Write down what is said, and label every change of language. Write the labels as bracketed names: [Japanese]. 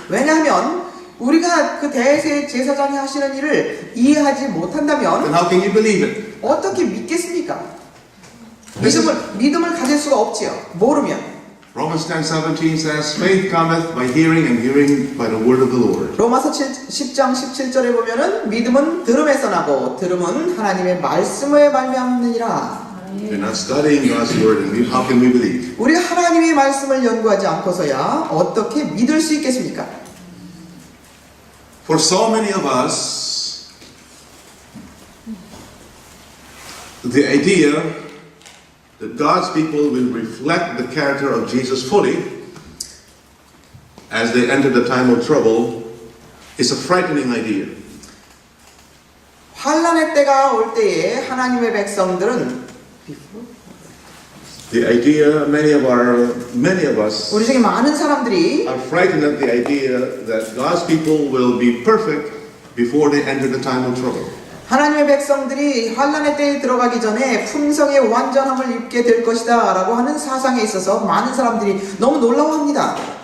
[Korean] 왜냐하면 우리가 그 대제사장이 하시는 일을 이해하지 [English] then [Korean] 못한다면 [English] how can you believe it? [Korean] 어떻게 믿겠습니까? [English] This is- [Korean] 믿음을 가질 수가 없지요. 모르면. [English] Romans 10:17 says, faith cometh by hearing and hearing by the word of the Lord. [Korean] 로마서 10장 17절에 보면은 믿음은 들음에서 나고 들음은 하나님의 말씀에 말미암느니라. [English] If you're not studying God's word, and how can we believe? [Korean] 우리 하나님의 말씀을 연구하지 않고서야 어떻게 믿을 수 있겠습니까? [English] For so many of us, the idea that God's people will reflect the character of Jesus fully as they enter the time of trouble is a frightening idea. [Korean] 환란의 때가 올 때에 하나님의 백성들은 [English] The idea, many of us [Korean] 우리 중에 많은 사람들이 [English] are frightened of the idea that God's people will be perfect before they enter the time of trouble. [Korean] 하나님의 백성들이 환란의 때에 들어가기 전에 품성의 완전함을 입게 될 것이다 라고 하는 사상에 있어서 많은 사람들이 너무 놀라워합니다.